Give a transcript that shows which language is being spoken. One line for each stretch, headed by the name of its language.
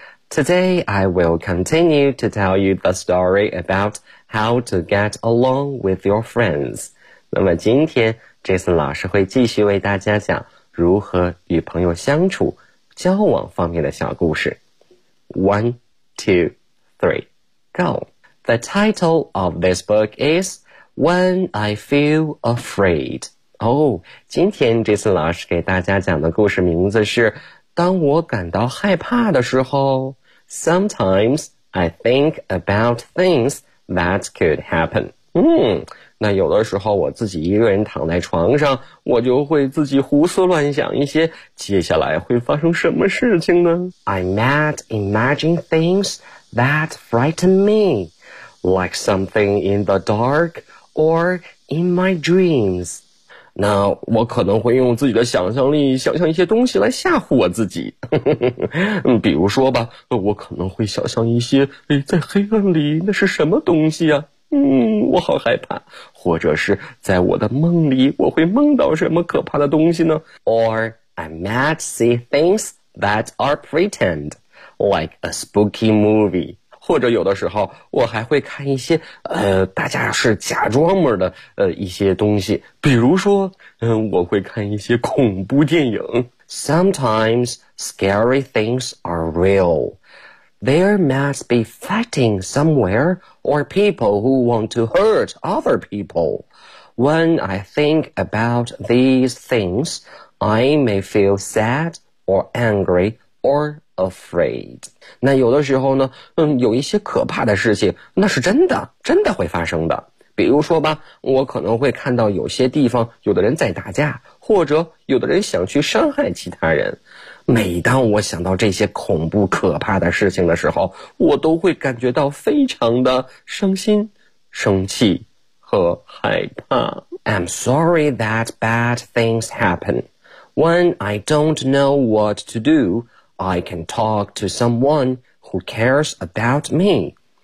English: Today, I will continue to tell you the story about how to get along with your friends.
Chinese: 那么今天 Jason 老师会继续为大家讲如何与朋友相处、交往方面的小故事。
English: 1, 2, 3, go! The title of this book is When I Feel Afraid.
Chinese: 今天 Jason 老师给大家讲的故事名字是当我感到害怕的时候。
English: Sometimes I think about things that could happen.
Chinese: 那有的时候我自己一个人躺在床上，我就会自己胡思乱想一些接下来会发生什么事情呢？
English: I might imagine things that frighten me. Like something in the dark or in my dreams.
Chinese: 那我可能会用自己的想象力想象一些东西来吓唬我自己。比如说吧，我可能会想象一些在黑暗里那是什么东西啊，我好害怕。或者是在我的梦里我会梦到什么可怕的东西呢？
English: Or I might see things that are pretend, like a spooky movie.
Chinese: 或者有的时候我还会看一些大家是假装模的一些东西，比如说我会看一些恐怖电影。
English: Sometimes scary things are real. There must be fighting somewhere or people who want to hurt other people. When I think about these things, I may feel sad or angry orAfraid.
Chinese: 那有的时候呢，有一些可怕的事情，那是真的，真的会发生的。比如说吧，我可能会看到有些地方有的人在打架，或者有的人想去伤害其他人。每当我想到这些恐怖可怕的事情的时候，我都会感觉到非常的伤心、生气和害怕。
English: I'm sorry that bad things happen. When I don't know what to do,I can talk to someone who cares about me.